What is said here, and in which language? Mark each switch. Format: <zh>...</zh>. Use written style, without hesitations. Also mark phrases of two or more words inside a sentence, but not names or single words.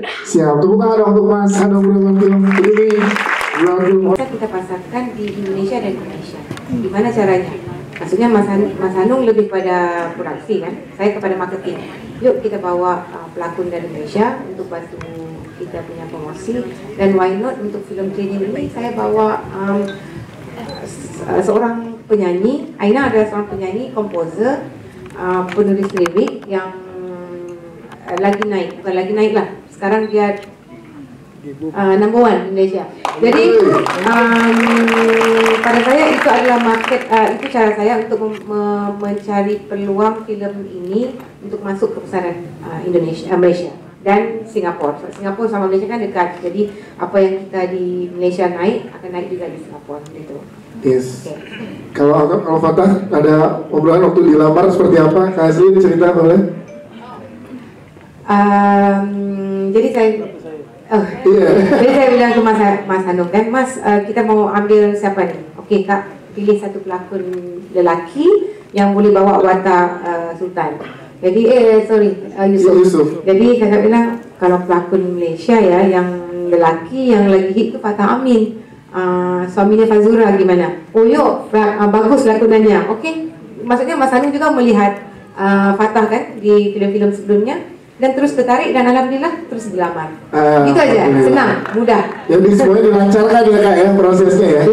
<id>Siap, tepuk tangan untuk Mas Hanung film ini.</id> <ms>Kita pasarkan di Indonesia dan Indonesia.</ms> <id>Gimana caranya?</id> <ms>Maksudnya Mas Hanung lebih pada produksi kan, saya kepada marketing. Yuk kita bawa pelakon dari Indonesia untuk bantu kita punya promosi. Dan</ms> <en>why not</en> <ms>untuk film training ini saya bawa seorang penyanyi. Aina adalah seorang penyanyi, komposer, penulis lirik yang lagi naik, bukan lagi naik lah. Sekarang dia</ms> <en>number one</en> <ms>di Malaysia. Jadi pada saya itu adalah market, itu cara saya untuk mencari peluang film ini untuk masuk ke pasaran Indonesia, Malaysia dan Singapura. Singapura sama Malaysia kan dekat. Jadi apa yang kita di Malaysia naik akan naik juga di Singapura gitu.</ms> <en>Yes. Okay.</en> <id>Kalau Fatah ada obrolan waktu dilamar seperti apa?</id> <ms>Kasih cerita boleh? Jadi saya jadi saya bilang ke Mas Hanung kan, Mas, kita mau ambil siapa nih? Okey Kak, pilih satu pelakon lelaki yang boleh bawa watak Sultan. Jadi Yusuf. Jadi kakak bilang kalau pelakon Malaysia ya yang lelaki yang lagi hit tu Fatah Amin, suaminya Fazura gimana? Oh yuk, bagus lakonannya. Okey, maksudnya Mas Hanung juga melihat Fatah kan di filem-filem sebelumnya dan terus tertarik dan alhamdulillah terus dilamar. Itu aja, senang, mudah.</ms> <id>Jadi semuanya dilancarkan ya Kak ya prosesnya ya.</id>